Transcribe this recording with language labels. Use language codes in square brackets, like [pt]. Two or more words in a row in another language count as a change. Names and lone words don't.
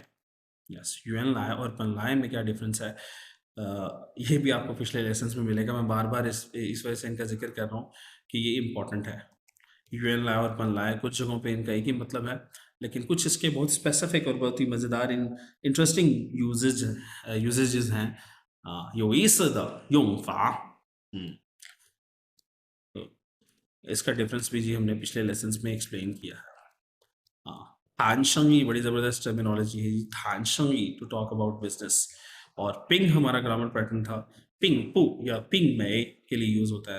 [hi] यस, [zh] 原来 [hi] और [zh] 本来 [hi] में क्या डिफरेंस है ये भी आपको पिछले लेसन्स में मिलेगा। मैं बार बार इस वजह से इनका जिक्र कर रहा हूँ कि ये इम्पॉर्टेंट है। [zh] 原来 [hi] और [zh] 本来 [hi] कुछ जगहों पे इनका एक ही मतलब है, लेकिन कुछ इसके बहुत स्पेसिफिक और बहुत ही मज़ेदार [en] interesting usages [hi] हैं। [zh] 有意思的用法। [hi] तो इसका डिफरेंस भी जी हमने पिछले लेसन्स में एक्सप्लेन किया है। [zh] 谈生意 [hi] बड़ी ज़बरदस्त टर्मिनोलॉजी है जी, [zh] 谈生意 [en] to talk about business. [hi] और पिंग हमारा [en] grammar pattern [hi] था, पिंग पू या पिंग मई के लिए यूज़ होता है।